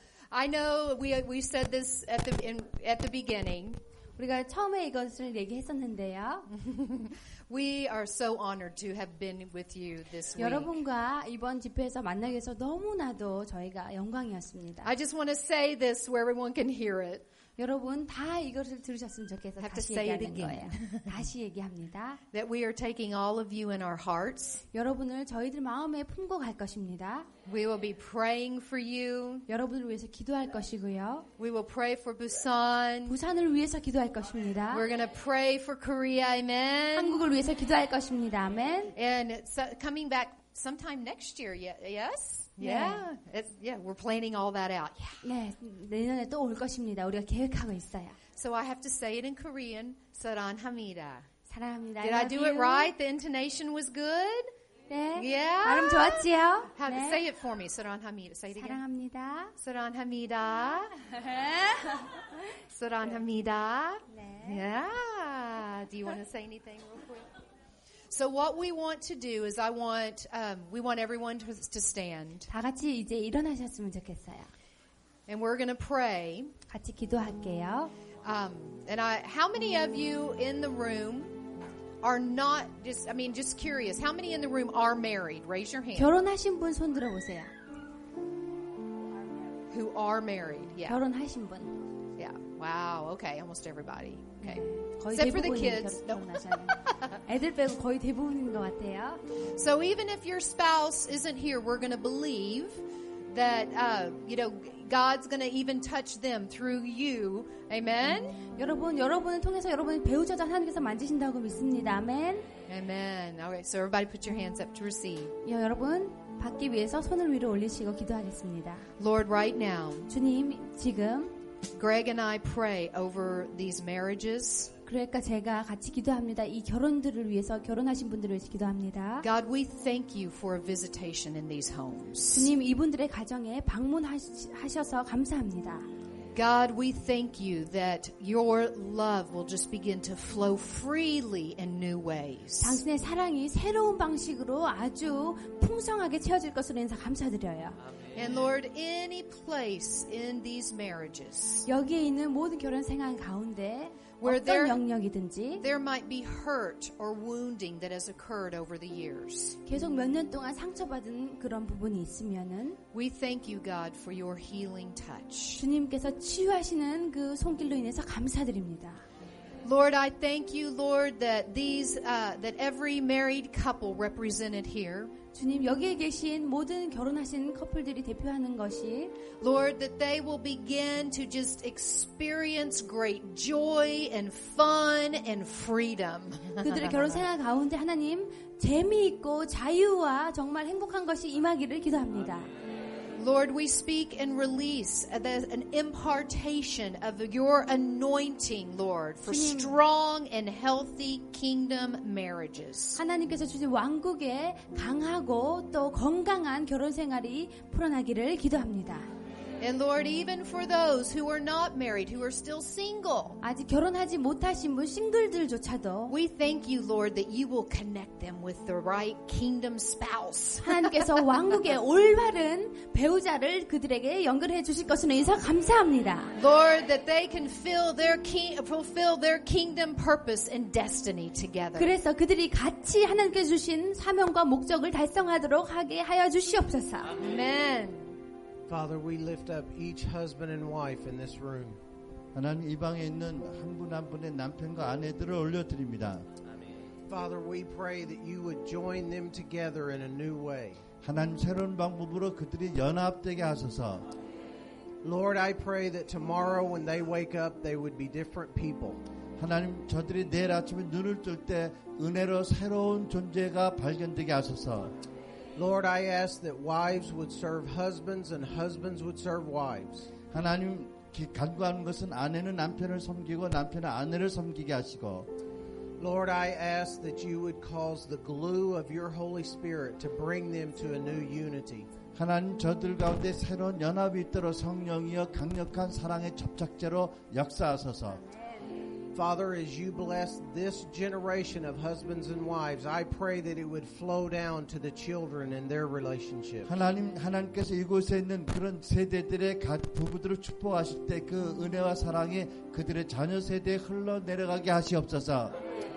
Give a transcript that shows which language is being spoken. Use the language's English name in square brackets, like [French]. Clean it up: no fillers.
[English] I know we said this at the beginning. [Korean] 우리가 처음에 이것을 얘기했었는데요. [English] We are so honored to have been with you this week. [Korean] 여러분과 이번 집회에서 만나게 해서 너무나도 저희가 영광이었습니다. [English] I just want to say this where everyone can hear it. [Korean] 여러분 다 이것을 들으셨으면 좋겠어서 [English] Have to [Korean] 다시 [English] say it [Korean] 얘기하는 [English] again. [Korean] 거예요. 다시 얘기합니다. [English] That we are taking all of you in our hearts. [Korean] 여러분을 저희들 마음에 품고 갈 것입니다. [English] We will be praying for you. [Korean] 여러분을 위해서 기도할 것이고요. [English] We will pray for Busan. [Korean] 부산을 위해서 기도할 것입니다. [English] We're going to pray for Korea. Amen. [Korean] 한국을 위해서 기도할 것입니다. 아멘. [English] And it's coming back sometime next year. Yes? Yeah. We're planning all that out. Yeah. [Korean] 네, 내년에 또 올 것입니다. 우리가 계획하고 있어요. [English] So I have to say it in Korean. [Korean] 사랑합니다. 사랑합니다. [English] Did I do it right? The intonation was good? [Korean] 네. [English] Yeah. [Korean] 발음 좋았지요? [English] Have [Korean] 네. [English] say it for me. [Korean] 사랑합니다. [English] Say it again. [Korean] 사랑합니다. 사랑합니다. 사랑합니다. 네. [English] Yeah. Do you want to say anything real quick? So what we want to do is we want everyone to stand. [Korean] 다 같이 이제 일어나셨으면 좋겠어요. [English] And we're going to pray. [Korean] 같이 기도할게요. [English] How many of you in the room are not just curious. How many in the room are married? Raise your hand. [Korean] 결혼하신 분 손 들어 보세요. [English] Who are married? Yeah. [Korean] 결혼하신 분. [English] Yeah. Wow. Okay. Almost everybody. Okay. [Korean] 거의 [English] Except for the [Korean] 대부분이 [English] kids. No. [Korean] 결혼하셨네요. 애들 빼고 거의 대부분인 것 같아요. [English] So even if your spouse isn't here, we're going to believe that God's going to even touch them through you. Amen. [Korean] 여러분을 통해서 여러분의 배우자자 하나님께서 만지신다고 믿습니다. 아멘. [English] Amen. All right. So everybody put your hands up to receive. [Korean] 여러분 받기 위해서 손을 위로 올리시고 기도하겠습니다. [English] Lord, right now, [Korean] 주님 지금 [English] Greg and I pray over these marriages. [Korean] 그러니까 제가 같이 기도합니다. 이 결혼들을 위해서 결혼하신 분들을 위해서 기도합니다. [English] God, we thank you for a visitation in these homes. [Korean] 주님 이분들의 가정에 방문하셔서 감사합니다. [English] God, we thank you that your love will just begin to flow freely in new ways. [Korean] 당신의 사랑이 새로운 방식으로 아주 풍성하게 채워질 것으로 인해서 감사드려요. [English] And Lord, any place in these marriages [Korean] 여기에 있는 모든 결혼 생활 가운데 [English] Where [Korean] 어떤 영역이든지 [English] there might be hurt or wounding that has occurred over the years. [Korean] 계속 몇 년 동안 상처받은 그런 부분이 있으면은 [English] We thank you, God, for your healing touch. [Korean] 주님께서 치유하시는 그 손길로 인해서 감사드립니다. [English] Lord, I thank you, Lord, that that every married couple represented here, [Korean] 주님, 여기에 계신 모든 결혼하신 커플들이 대표하는 것이 [English] Lord, that they will begin to just experience great joy and fun and freedom. [Korean] 그들의 결혼 생활 가운데 하나님 재미있고 자유와 정말 행복한 것이 임하기를 기도합니다. [English] Lord, we speak and release an impartation of your anointing, Lord, for strong and healthy kingdom marriages. [Korean] 하나님께서 주신 왕국의 강하고 또 건강한 결혼 생활이 풀어나기를 기도합니다. [English] And Lord, even for those who are not married, who are still single, [Korean] 아직 결혼하지 못하신 분 싱글들조차도 [English] we thank you, Lord, that you will connect them with the right kingdom spouse. [Korean] 하나님께서 왕국의 올바른 배우자를 그들에게 연결해 주실 것을 인사 감사합니다. [English] Lord, that they can fulfill their kingdom purpose and destiny together. [Korean] 그래서 그들이 같이 하나님께서 주신 사명과 목적을 달성하도록 하게 하여 주시옵소서. [English] Amen. Father, we lift up each husband and wife in this room. [Korean] 하나님 이 방에 있는 한 분 한 분의 남편과 아내들을 올려드립니다. [English] Father, we pray that you would join them together in a new way. [Korean] 하나님 새로운 방법으로 그들이 연합되게 하소서. [English] Lord, I pray that tomorrow when they wake up, they would be different people. [Korean] 하나님 저들이 내일 아침에 눈을 뜰 때 은혜로 새로운 존재가 발견되게 하소서. [English] Lord, I ask that wives would serve husbands and husbands would serve wives. [Korean] 하나님 간구하는 것은 아내는 남편을 섬기고 남편은 아내를 섬기게 하시고 [English] Lord, I ask that you would cause the glue of your Holy Spirit to bring them to a new unity. [Korean] 하나님 저들 가운데 새로운 연합이 있도록 성령이여 강력한 사랑의 접착제로 역사하소서. [English] Father, as you bless this generation of husbands and wives, I pray that it would flow down to the children and their relationship. [Korean] 하나님께서 이곳에 있는 그런 세대들의 부부들을 축복하실 때 그 은혜와 사랑이 그들의 자녀 세대에 흘러내려가게 하시옵소서.